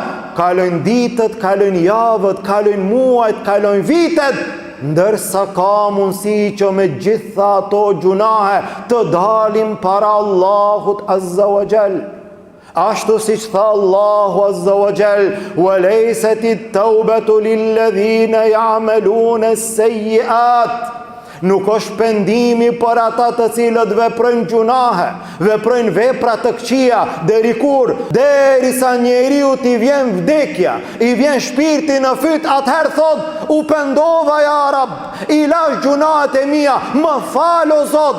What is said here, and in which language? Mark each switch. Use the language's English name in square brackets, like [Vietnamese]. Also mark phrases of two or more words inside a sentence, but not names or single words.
[Albanian] Kalojnë ditët, kalojnë javët, kalojnë muajt, kalojnë vitet, ndërsa ka mundësi që me gjitha ato gjunahe të dalim para Allahut [Arabic] عز وجل. [Albanian] Ashtu si që tha Allahu [Arabic] عز وجل, وَلَيْسَتِ التَّوْبَةُ لِلَّذِينَ يَعْمَلُونَ السَّيِّئَاتِ. [Albanian] Nuk është pendimi për ata të cilët veprojnë gjunahe, veprojnë vepra të këqija, deri kur, derisa njeriu t'i vjen vdekja, i vjen shpirti në fyt, atëherë thot, u pendova [Arabic] يا رب, [Albanian] i lash gjunahet e mia, më fal o Zot.